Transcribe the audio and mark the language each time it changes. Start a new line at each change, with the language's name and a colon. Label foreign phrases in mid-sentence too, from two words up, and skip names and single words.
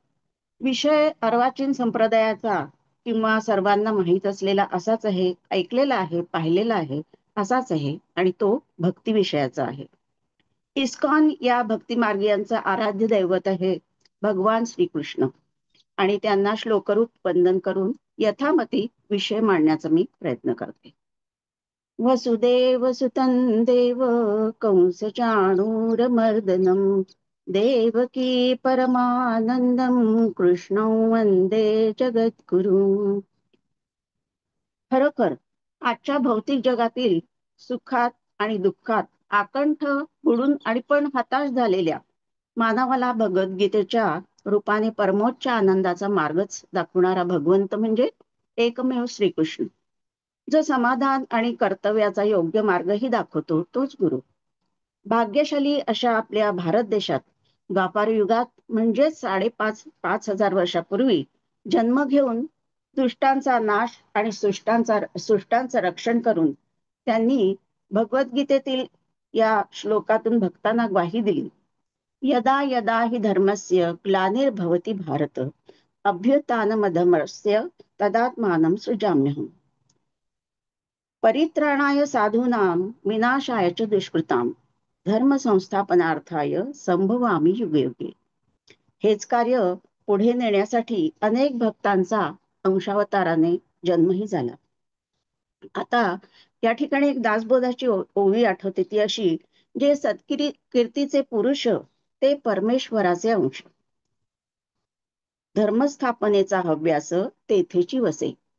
Marathi: विषय अर्वाचीन संप्रदायाचा किंवा सर्वांना माहीत असलेला असाच आहे, ऐकलेला आहे, पाहिलेला आहे असाच आहे आणि तो भक्ती विषयाचा आहे. इस्कॉन या भक्तिमार्गीयांचा आराध्य दैवत आहे भगवान श्रीकृष्ण आणि त्यांना श्लोकरूप वंदन करून यथामती विषय मांडण्याचा मी प्रयत्न करते.
Sanskrit: वसुदेव सुतं देव कंस चाणूरमर्दनम देवकी परमानंदम कृष्णं वंदे जगद्गुरु.
Marathi: खरोखर आजच्या भौतिक जगातील सुखात आणि दुःखात आकंठ बुडून आणि पण हताश झालेल्या मानवाला भगवद्गीतेच्या रूपाने परमोच्च आनंदाचा मार्गच दाखवणारा भगवंत म्हणजे एकमेव श्रीकृष्ण. जो समाधान आणि कर्तव्याचा योग्य मार्गही दाखवतो तोच गुरु. भाग्यशाली अशा आपल्या भारत देशात द्वापार युगात म्हणजेच 5,500 वर्षापूर्वी जन्म घेऊन दुष्टांचा नाश आणि सुष्टांचं रक्षण करून त्यांनी भगवद्गीतेतील या श्लोकातून भक्तांना ग्वाही दिली.
Sanskrit: यदा यदा हि धर्मस्य ग्लानिर्भवति भारत अभ्युत्थानमधर्मस्य तदात्मानं सृजाम्यहम्. परित्राणाय साधूनां विनाशाय च दुष्कृतां धर्म संस्थापनार्थाय संभवामि युगे युगे.
Marathi: हेच कार्य पुढे नेण्यासाठी अनेक भक्तांचा अंशावताराने जन्मही झाला. आता या ठिकाणी एक दासबोधाची ओवी आठवते, ती अशी: जे कीर्तीचे पुरुष ते परमेश्वराचे अंश, धर्मस्थापनेचा हव्यास तेथेची वसे.